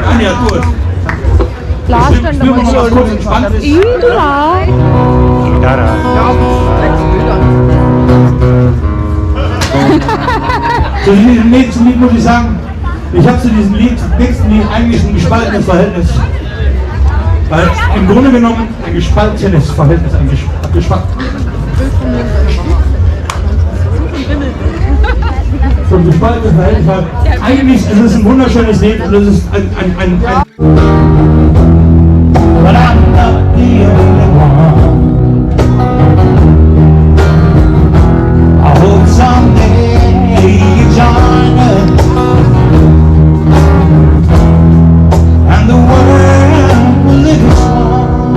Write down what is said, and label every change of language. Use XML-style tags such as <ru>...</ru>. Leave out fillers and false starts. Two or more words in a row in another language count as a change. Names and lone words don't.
<te>లాస్ట్ అంటే</te> <de>Zu diesem nächsten Lied muss ich sagen, ich habe zu diesem nächsten Lied eigentlich ein gespaltenes Verhältnis. Weil im Grunde genommen ein gespaltenes Verhältnis, ein so ein gespaltenes Verhältnis. Weil eigentlich ist es ein wunderschönes Lied und es ist ein</de> <en>But I'm not the only one. I hope someday you join us and the world will live its song.</en>